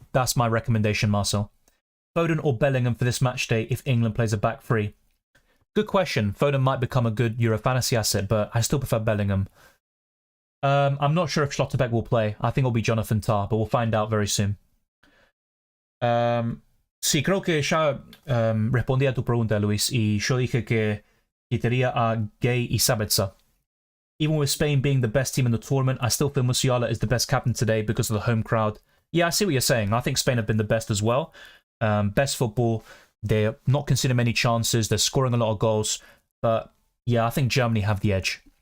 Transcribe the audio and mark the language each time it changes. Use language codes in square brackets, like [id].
[en] That's my recommendation, Marcel. Foden or Bellingham for this match day if England plays a back three? Good question. Foden might become a good Euro fantasy asset, but I still prefer Bellingham. I'm not sure if Schlotterbeck will play. I think it'll be Jonathan Tah, but we'll find out very soon. [es] Sí, creo que ya respondí a tu pregunta, Luis, y yo dije que quitaría a Gay y Sabitzer. [en] Even with Spain being the best team in the tournament, I still feel Musiala is the best captain today because of the home crowd. Yeah, I see what you're saying. I think Spain have been the best as well. Best football. They're not conceding many chances. They're scoring a lot of goals. But yeah, I think Germany have the edge.